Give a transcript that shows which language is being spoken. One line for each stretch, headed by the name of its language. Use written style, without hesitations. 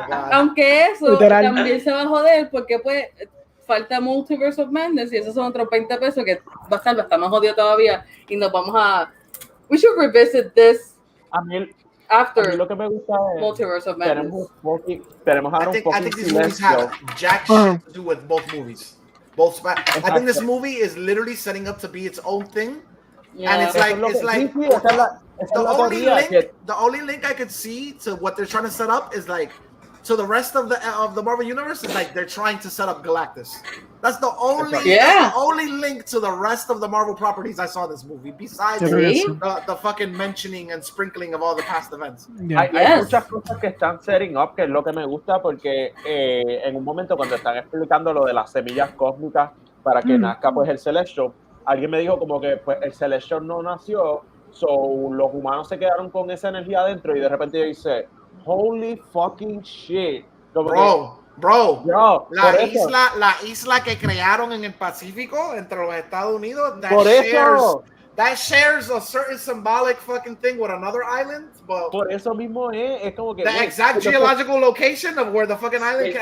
Spanish: Aunque eso también se va a joder, porque pues falta Multiverse of Madness y esos son otros 20 pesos que va a estar más jodido todavía, y nos vamos
English: we should revisit this after
Spanish: lo que me gusta es
English: Multiverse of Madness. I think these movies have jack shit to do with both movies. I think this movie is literally setting up to be its own thing. Yeah. And it's like the only link I could see to what they're trying to set up is like, so the rest of the Marvel universe is like they're trying to set up Galactus. That's the only link to the rest of the Marvel properties I saw in this movie, besides the fucking mentioning and sprinkling of all the past events.
Spanish: Hay muchas cosas que están
English: setting up,
Spanish: que es lo que me gusta, porque en un momento cuando están explicando lo de las semillas cósmicas para que nazca pues el Celestial, alguien me dijo como que pues el Celestial no nació, so los humanos se quedaron con esa energía adentro y de repente yo dice,
English: holy fucking shit. Bro,
Spanish: la isla que crearon en el Pacífico entre los Estados Unidos,
English: that shares a certain symbolic fucking thing with another island. But
Spanish: por eso mismo es como que
English: the exact geological location of where the fucking island came.